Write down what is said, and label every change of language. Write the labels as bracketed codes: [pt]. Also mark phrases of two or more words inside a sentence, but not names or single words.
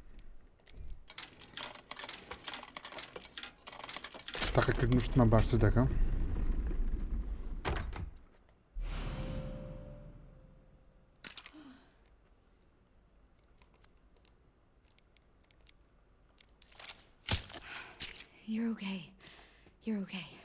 [ckb] تاقیکردن شتمان باشتر دەکەم [en] You're okay. You're okay.